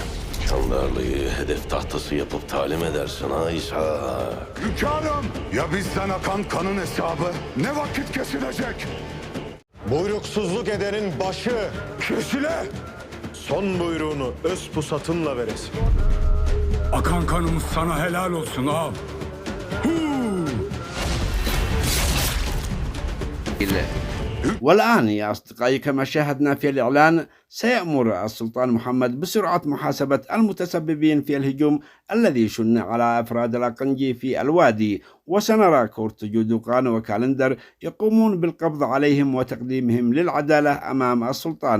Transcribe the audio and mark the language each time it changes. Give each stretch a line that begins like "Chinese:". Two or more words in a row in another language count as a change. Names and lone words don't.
Turkish: Çandarlı'yı hedef tahtası yapıp talim edersin ha İshak. Hünkârım, ya bizden akan kanın hesabı ne vakit kesilecek? Buyruksuzluk edenin başı kesile. Son buyruğunu öz pusatınla veresin. Akan kanımız sana helal olsun ağam.
Arabic: والآن يا أصدقائي، كما شاهدنا في الإعلان، سيأمر السلطان محمد بسرعة محاسبة المتسببين في الهجوم الذي شن على أفراد الأقنجي في الوادي، وسنرى كورت جودوقان وكالندر يقومون بالقبض عليهم وتقديمهم للعدالة أمام السلطان.